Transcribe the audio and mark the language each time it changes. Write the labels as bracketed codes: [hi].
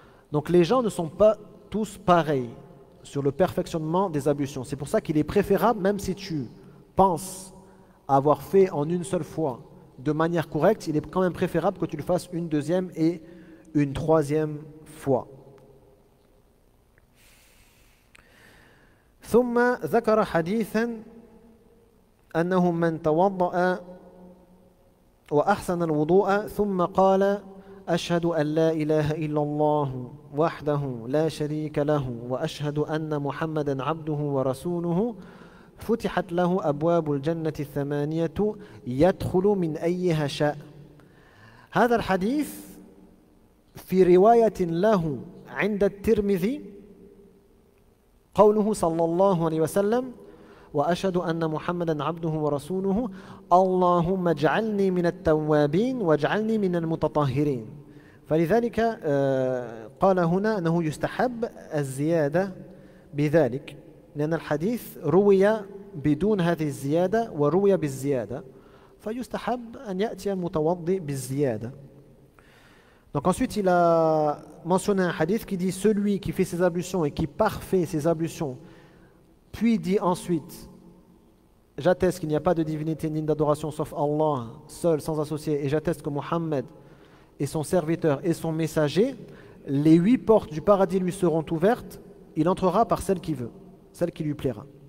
[fr] Donc les gens ne sont pas tous pareils sur le perfectionnement des ablutions. C'est pour ça qu'il est préférable, même si tu penses avoir fait en une seule fois de manière correcte, il est quand même préférable que tu le fasses une 2e et une 3e fois. [ar] ثم ذكر حديثا أنه من توضأ وأحسن الوضوء ثم قال: أشهد أن لا إله إلا الله وحده لا شريك له وأشهد أن محمدا عبده ورسوله فتحت له أبواب الجنة 8 يدخل من أيها شاء. هذا الحديث في رواية له عند الترمذي قوله صلى الله عليه وسلم: وأشهد أن محمدا عبده ورسوله اللهم اجعلني من التوابين واجعلني من المتطهرين. فلذلك قال هنا أنه يستحب الزيادة بذلك، لأن الحديث روي بدون هذه الزيادة وروي بالزيادة، فيستحب أن يأتي المتوضئ بالزيادة. [fr] Donc ensuite il a mentionné un hadith qui dit: celui qui fait ses ablutions et qui parfait ses ablutions puis dit ensuite: j'atteste qu'il n'y a pas de divinité ni d'adoration sauf Allah, seul, sans associé, et j'atteste que Mohammed est son serviteur et son messager, les 8 portes du paradis lui seront ouvertes, il entrera par celle qu'il veut, celle qui lui plaira.